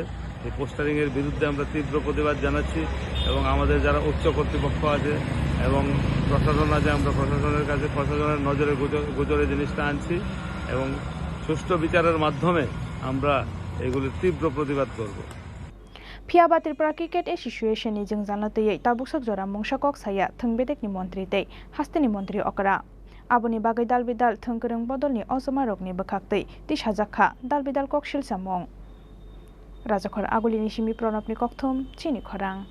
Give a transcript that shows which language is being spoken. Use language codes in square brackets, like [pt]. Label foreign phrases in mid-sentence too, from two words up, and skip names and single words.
[bn] এই পোস্টারিংয়ের বিরুদ্ধে আমরা তীব্র প্রতিবাদ জানাচ্ছি এবং আমাদের যারা উচ্চ কর্তৃপক্ষ আছে এবং প্রশাসন আছে, আমরা প্রশাসনের কাছে প্রশাসনের নজরে গোচরে জিনিসটা আনছি এবং সুষ্ঠু বিচারের মাধ্যমে আমরা এগুলির তীব্র প্রতিবাদ করব। [trp] फियाबा त्रिपुरा क्रिकेट एसोसिएशन नि जोंजानतयै ताबुकसक जरा मुंसाकक साया थंबेदेकनि मन्त्री तै हास्तेनि मन्त्री अकरा आबुनि बागै दालबिदाल थंगोरों बदलनि अजमारकनि बखाक्तै तिसाजाखा दालबिदाल ककशिल सामं राजाखर आगुलिनि सिमि प्रणबनि ककथुम चिनि खरां।